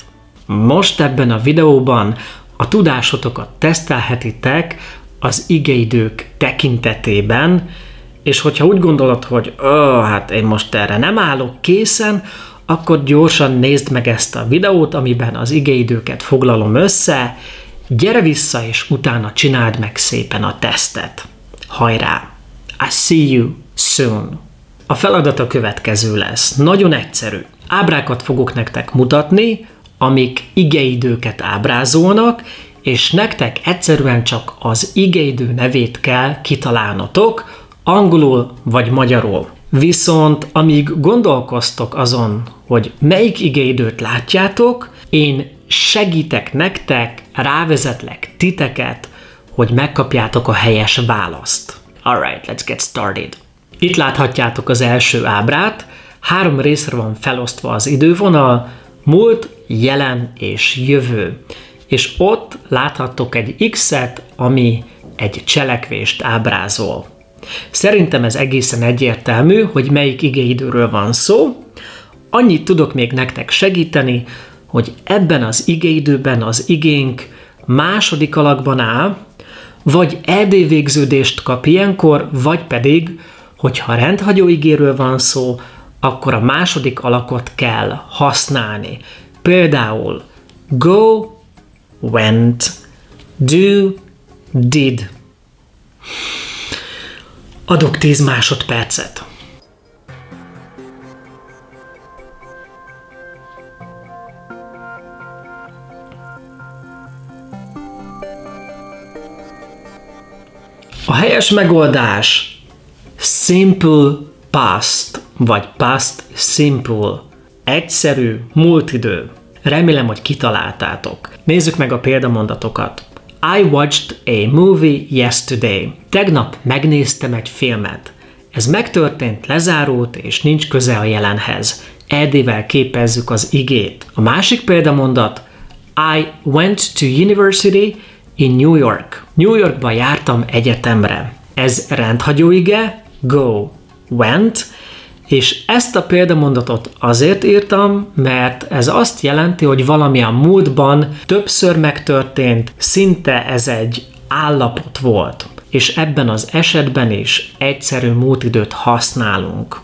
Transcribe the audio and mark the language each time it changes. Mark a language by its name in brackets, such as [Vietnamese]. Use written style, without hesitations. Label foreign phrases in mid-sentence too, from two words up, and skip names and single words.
[Hungarian] Most ebben a videóban a tudásotokat tesztelhetitek az igeidők tekintetében, és hogyha úgy gondolod, hogy hát én most erre nem állok készen, akkor gyorsan nézd meg ezt a videót, amiben az igeidőket foglalom össze, gyere vissza, és utána csináld meg szépen a tesztet. Hajrá! [English] I see you soon! [Hungarian] A feladat a következő lesz. Nagyon egyszerű. Ábrákat fogok nektek mutatni, amik igeidőket ábrázolnak, és nektek egyszerűen csak az igeidő nevét kell kitalálnotok, angolul vagy magyarul. Viszont amíg gondolkoztok azon, hogy melyik igeidőt látjátok, én segítek nektek, rávezetlek titeket, hogy megkapjátok a helyes választ. [English] Alright, let's get started. [Hungarian] Itt láthatjátok az első ábrát, 3 részre van felosztva az idővonal, múlt, jelen és jövő. És ott láthattok egy X-et, ami egy cselekvést ábrázol. Szerintem ez egészen egyértelmű, hogy melyik igeidőről van szó. Annyit tudok még nektek segíteni, hogy ebben az igeidőben az igénk második alakban áll, vagy ed végződést kap ilyenkor, vagy pedig, hogyha rendhagyó igéről van szó, akkor a második alakot kell használni. Például [English] go, went, do, did. [Hungarian] Adok 10 másodpercet. A helyes megoldás [English] simple past, [Hungarian] vagy [English] past simple. [Hungarian] Egyszerű múltidő. Remélem, hogy kitaláltátok. Nézzük meg a példamondatokat. [English] I watched a movie yesterday. [Hungarian] Tegnap megnéztem egy filmet. Ez megtörtént, lezárult, és nincs köze a jelenhez. Ed-vel képezzük az igét. A másik példamondat. [English] I went to university in New York. [Hungarian] New Yorkba jártam egyetemre. Ez rendhagyó ige, [English] go, went, [Hungarian] és ezt a példamondatot azért írtam, mert ez azt jelenti, hogy valami a múltban többször megtörtént, szinte ez egy állapot volt. És ebben az esetben is egyszerű múltidőt használunk.